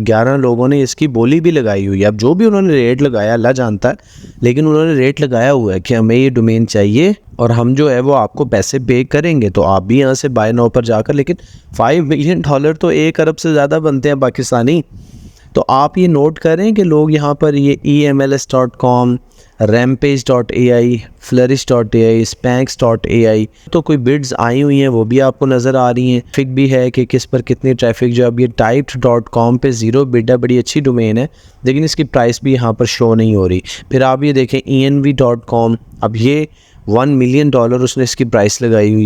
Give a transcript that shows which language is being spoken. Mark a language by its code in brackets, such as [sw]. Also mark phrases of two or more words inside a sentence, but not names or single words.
[ur] 11 لوگوں نے اس کی بولی بھی لگائی ہوئی ہے۔ اب جو بھی انہوں نے ریٹ لگایا اللہ جانتا ہے، لیکن انہوں نے ریٹ لگایا ہوا ہے کہ ہمیں یہ ڈومین چاہیے اور ہم جو ہے وہ آپ کو پیسے پے کریں گے. تو آپ بھی یہاں سے [en] buy now [ur] پر جا کر، لیکن $5 ملین تو 1 ارب سے زیادہ بنتے ہیں پاکستانی. تو آپ یہ نوٹ کریں کہ لوگ یہاں پر یہ EMLS.com, rampage.ai, flourish.ai, spanx.ai تو کوئی بڈز آئی ہوئی ہیں وہ بھی آپ کو نظر آ رہی ہیں. ٹریفک بھی ہے کہ کس پر کتنی ٹریفک. جو اب یہ typed.com پے 0 بڈ ہے، بڑی اچھی ڈومین ہے، لیکن اس کی پرائس بھی یہاں پر شو نہیں ہو رہی. پھر آپ یہ دیکھیں env.com، اب یہ $1 ملین اس نے اس کی پرائس لگائی ہوئی ہے.